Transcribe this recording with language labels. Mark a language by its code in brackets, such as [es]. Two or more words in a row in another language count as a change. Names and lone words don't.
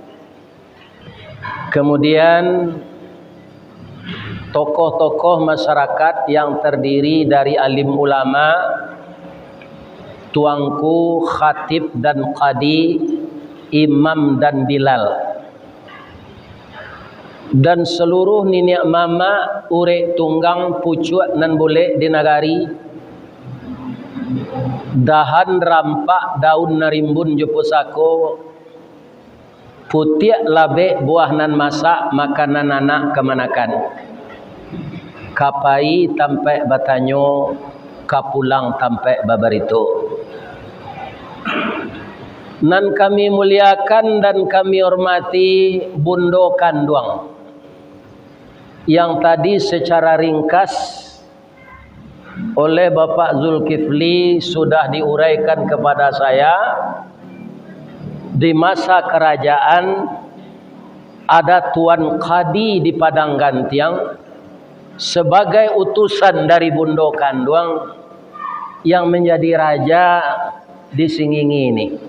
[id] kemudian tokoh-tokoh masyarakat yang terdiri dari alim ulama, tuanku, khatib dan qadi, imam dan bilal, [min] dan seluruh nenek mama, urek tunggang, pucuk nan boleh di nagari, dahan rampak, daun narimbun jepusako, putiak labe, buah nan masak, makanan anak kemanakan, kapai tampai batanyo, kapulang tampai babarito. [id] Nan kami muliakan dan kami hormati Bundo Kanduang yang tadi secara ringkas oleh Bapak Zulkifli sudah diuraikan kepada saya. Di masa kerajaan ada Tuan Qadi di Padang Gantiang sebagai utusan dari Bundo Kanduang yang menjadi raja di Singingi ini.